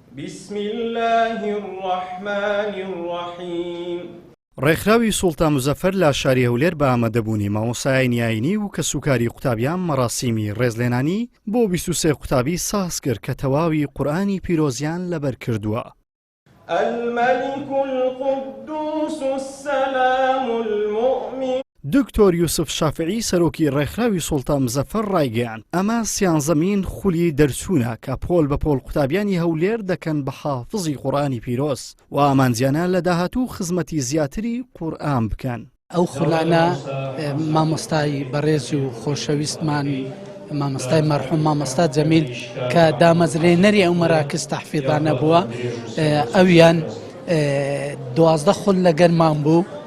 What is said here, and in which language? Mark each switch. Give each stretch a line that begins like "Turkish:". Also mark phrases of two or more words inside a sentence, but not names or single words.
Arabic: بسم الله الرحمن الرحيم.
Central Kurdish: ڕێکخراوی سوڵتان مزەفەر لە شاری هەولێر بە ئامادەبوونی مامۆستای نایینی و کە سوکاری قوتابیان مەراسیمی ڕێزلێنانی بۆ 23 قوتابی ساز کرد کە تەواوی قورئانی پیرۆزیان لەبەر کردووە.
Arabic: الملك القدوس السلام المؤمن.
Central Kurdish: دکتۆر یوسف شافعی سەرۆکی ڕێکخراوی سوڵتان مزەفەر ڕایگەیاند ئەمە سیانزەمین خولی دەرچوونە کە پۆل بە پۆل قوتابیانی هەولێر دەکەن بە حافزی قورئانی پیرۆز و ئامانجیانە لە داهاتوو خزمەتی زیاتری قورئان بکەن. ئەو خولانە مامۆستای بەڕێز و خۆشەویستمان مامۆستای مەرحوم مامۆستا جەمیل کە دامەزرێنەری ئەو مەراکز تەحفیظانە بووە، ئەویان 12 خول لەگەرمان بوو.